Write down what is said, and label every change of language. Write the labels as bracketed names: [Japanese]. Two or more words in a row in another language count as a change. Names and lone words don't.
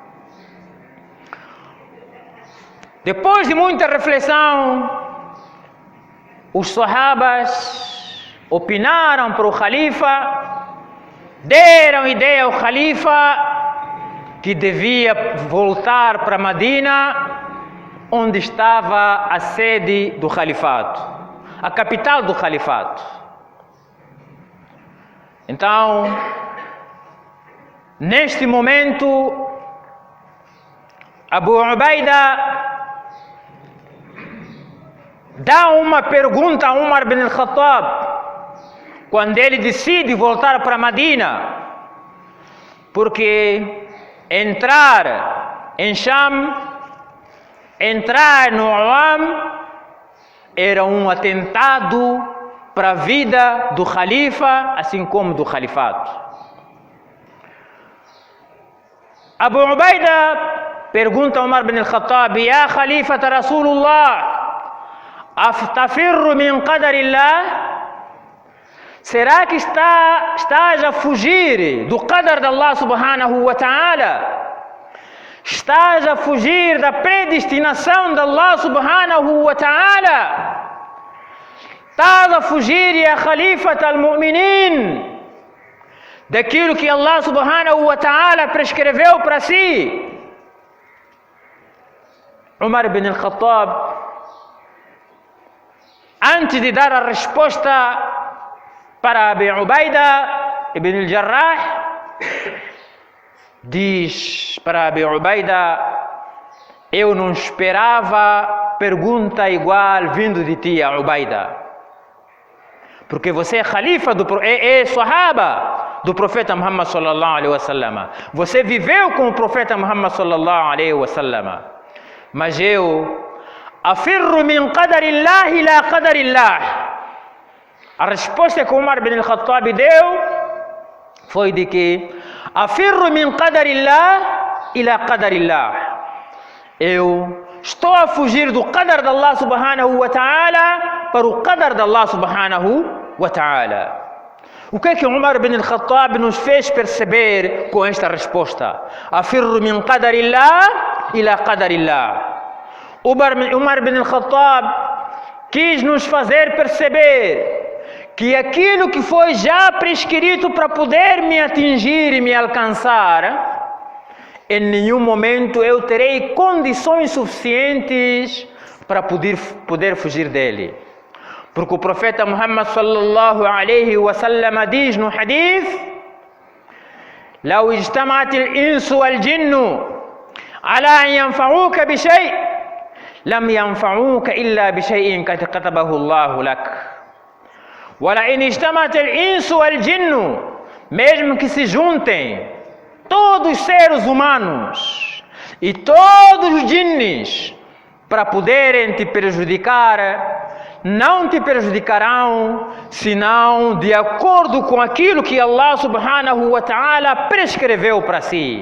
[Portuguese] Depois de muita reflexão, os sahabas opinaram para o Khalifa, deram ideia ao Khalifa que devia voltar para Medina, onde estava a sede do Khalifato, a capital do Khalifato. Então, neste momento, Abu Ubaida dá uma pergunta a Umar bin al-Khattab quando ele decide voltar para Medina, porque entrar em Sham, entrar no Awam, era um atentado para a vida do Khalifa, assim como do Khalifato. Abu Ubaida pergunta a Umar bin al-Khattab: [Arabic] يا خليفة رسول الله أفتفر من قدر الله? [Portuguese] Será que estás a fugir do qadar de Allah [Arabic] سبحانه وتعالى? [Portuguese] Estás a fugir da predestinação de Allah [Arabic] سبحانه وتعالى? [Portuguese] Estás a fugir, [Arabic] يا خليفة المؤمنين, [Portuguese] daquilo que Allah [Arabic] سبحانه وتعالى [Portuguese] prescreveu para si? Umar bin al-Khattab, antes de dar a resposta para Abu Ubaida ibn al-Jarrah, diz para Abu Ubaida: eu não esperava pergunta igual vindo de ti, Ubaida, porque você é Khalifa, é Sahaba do profeta Muhammad [Arabic] صلى الله عليه وسلم. [Portuguese] Você viveu com o profeta Muhammad [Arabic] صلى الله عليه وسلم. [Portuguese] Mas eu [Arabic] أفر من قدر الله إلى قدر الله. [Portuguese] A resposta que Umar bin al-Khattab deu foi de que [Arabic] أفر من قدر الله إلى قدر الله. [Portuguese] Eu estou a fugir do qadar de Allah [Arabic] سبحانه وتعالى [Portuguese] para o qadar de Allah [Arabic] سبحانه وتعالى. [Portuguese] O que é que Umar bin al-Khattab nos fez perceber com esta resposta? [Arabic] أفر من قدر الله إلى قدر الله. [Portuguese] Umar bin al-Khattab quis nos fazer perceber que aquilo que foi já prescrito para poder me atingir e me alcançar, em nenhum momento eu terei condições suficientes para poder fugir dele. Porque o profeta Muhammad [Arabic] صلى الله عليه وسلم [Portuguese] diz no hadith: [Arabic] لو اجتمعت الإنس والجن على أن ينفعوك بشيء لم ينفعوك إلا بشيء قد كتبه الله لك. ولئن اجتمعت الإنس والجن, [Portuguese] mesmo que se juntem todos os seres humanos e todos os jinnis para poderem te prejudicar, não te prejudicarão senão de acordo com aquilo que Allah [Arabic] سبحانه وتعالى [Portuguese] prescreveu para si.